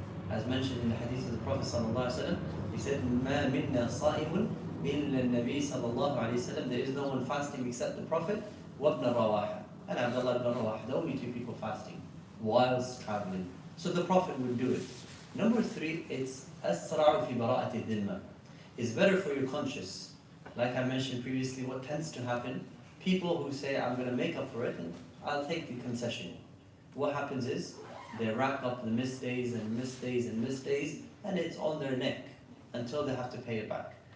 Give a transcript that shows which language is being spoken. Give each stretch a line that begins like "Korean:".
English: As mentioned in the hadith of the Prophet ﷺ, he said,
Arabic: مَا مِنَّا صَائِمٌ إِلَّا النَّبِي صلى الله عليه وسلم.
English: There is no one fasting except the Prophet, وَابْنَ رَوَاحَ, and Abdullah ibn Rawaha, the only 2 people fasting whilst traveling. So the Prophet would do it. Number 3, it's
Arabic: أَسْرَعُ فِي بَرَاءَةِ الذِّمَّةِ.
English: It's better for your conscience. Like I mentioned previously, what tends to happen, people who say, I'm going to make up for it, and I'll take the concession. What happens is, they rack up the missed days and missed days and missed days, and it's on their neck until they have to pay it back.